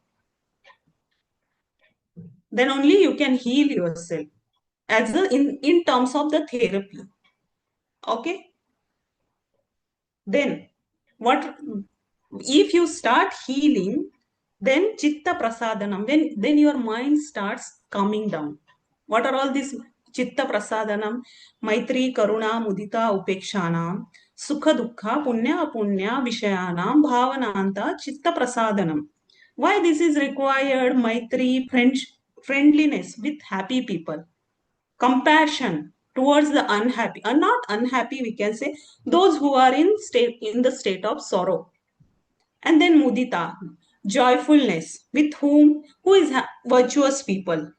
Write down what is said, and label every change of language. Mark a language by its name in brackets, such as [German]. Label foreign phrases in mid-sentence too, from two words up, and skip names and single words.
[English] Then only you can heal yourself as in terms of the therapy. Okay. Then what if you start healing, then [Sanskrit] chitta prasadanam, [English] then your mind starts calming down. What are all these [Sanskrit] chitta prasadanam? Maitri, karuna, mudita, upekshanam, sukha dukkha, punya, apunya, vishayanam, bhavananta, chitta prasadanam. [English] Why this is required? Maitri, friendliness with happy people, compassion towards the unhappy, or not unhappy, we can say those who are in the state of sorrow. And then mudita, joyfulness with who is virtuous people.